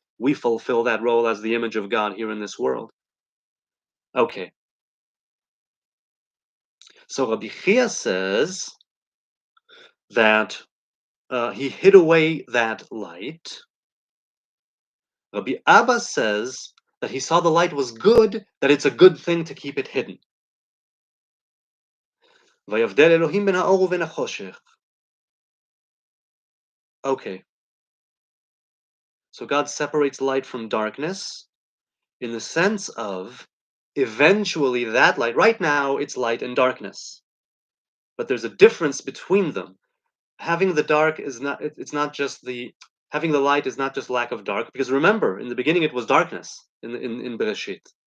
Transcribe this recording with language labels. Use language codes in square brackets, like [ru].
[en] We fulfill that role as the image of God here in this world. Okay, so Rabbi Chia says that he hid away that light. Rabbi Abba says that he saw the light was good, that it's a good thing to keep it hidden. [he] ויבדל אלוהים בין האור ובין החושך. [en] Okay, so God separates light from darkness in the sense of eventually that light, right now it's light and darkness, but there's a difference between them. Having the dark is not, it's not just the, having the light is not just lack of dark, because remember, in the beginning it was darkness, in Bereshit.